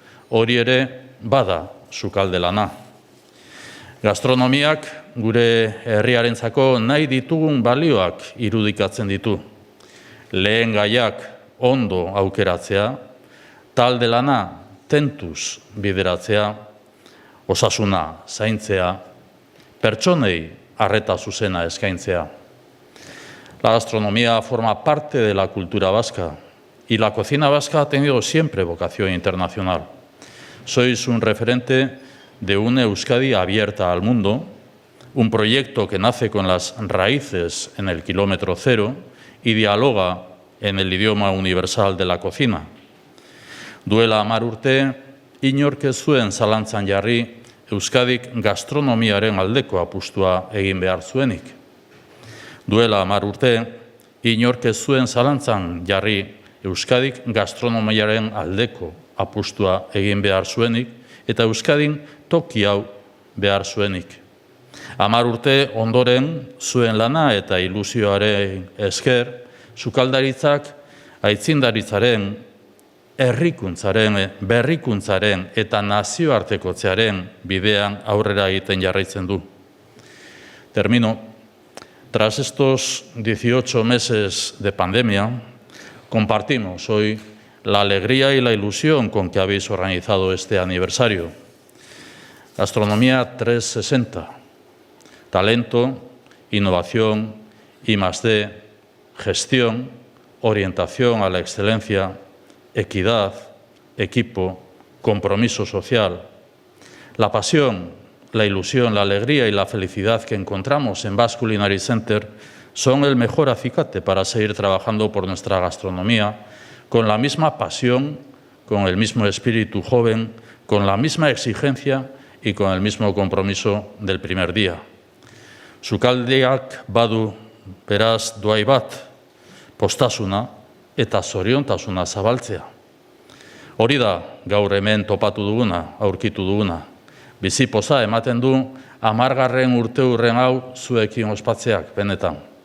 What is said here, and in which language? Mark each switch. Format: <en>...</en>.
<eu>Hori ere bada sukalde lana. Gastronomiak gure herriarentzako nahi ditugun balioak irudikatzen ditu. Lehen gaiak ondo aukeratzea, talde lana tentuz bideratzea, osasuna zaintzea, pertsonei arreta zuzena eskaintzea.</eu> <es>La gastronomía forma parte de la cultura vasca y la cocina vasca ha tenido siempre vocación internacional. Sois un referente de una Euskadi abierta al mundo, un proyecto que nace con las raíces en el kilómetro cero y dialoga en el idioma universal de la cocina.</es> <eu>Duela 10 urte, inork ez zuen zalantzan jarri Euskadik gastronomiaren aldeko apustua egin behar zuenik. Duela 10 urte, inork ez zuen zalantzan jarri Euskadik gastronomiaren aldeko apustua egin behar zuenik, eta Euskadin toki hau behar zuenik. 10 urte ondoren zuen lana eta ilusioaren esker, sukaldaritzak aitzindaritzaren, herrikuntzaren, berrikuntzaren eta nazioartekotzearen bidean aurrera egiten jarraitzen du.</eu> <es>Termino. Tras estos 18 meses de pandemia, compartimos hoy la alegría y la ilusión con que habéis organizado este aniversario. Gastronomía 360, talento, innovación, I+D, gestión, orientación a la excelencia, equidad, equipo, compromiso social. La pasión, la ilusión, la alegría y la felicidad que encontramos en Basque Culinary Center son el mejor acicate para seguir trabajando por nuestra gastronomía con la misma pasión, con el mismo espíritu joven, con la misma exigencia y con el mismo compromiso del primer día.</es> <eu>Sukaldeak badu beraz doai bat, postasuna eta zoriontasuna zabaltzea. Hori da gaur hemen topatu duguna, aurkitu duguna. Bizipoza ematen du 10. urteurren hau zuekin ospatzeak benetan.</eu>